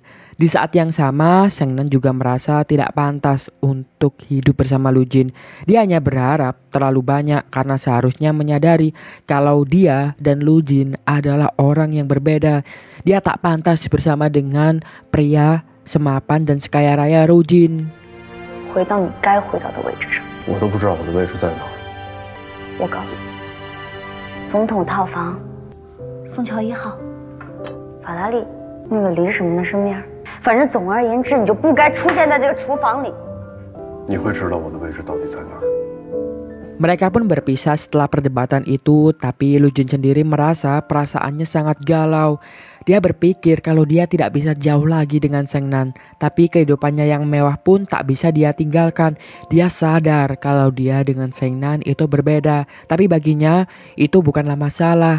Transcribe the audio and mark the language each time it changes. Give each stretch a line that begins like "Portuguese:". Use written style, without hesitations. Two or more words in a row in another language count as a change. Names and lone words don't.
Indonesian: Di saat yang sama, Seng Nan juga merasa tidak pantas untuk hidup bersama Lu Jin. Dia hanya berharap terlalu banyak karena seharusnya menyadari kalau dia dan Lu Jin adalah orang yang berbeda. Dia tak pantas bersama dengan pria semapan dan sekaya raya Lu Jin.
Chinese: 回到你该回到的位置上。我都不知道我的位置在哪。我告诉你，总统套房，宋桥1号，法拉利，那个李什么的身边。反正总而言之，你就不该出现在这个厨房里。你会知道我的位置到底在哪儿？
Indonesian: Mereka pun berpisah setelah perdebatan itu, tapi Lu Jin sendiri merasa perasaannya sangat galau. Dia berpikir kalau dia tidak bisa jauh lagi dengan Seng Nan, tapi kehidupannya yang mewah pun tak bisa dia tinggalkan. Dia sadar kalau dia dengan Seng Nan itu berbeda, tapi baginya itu bukanlah masalah.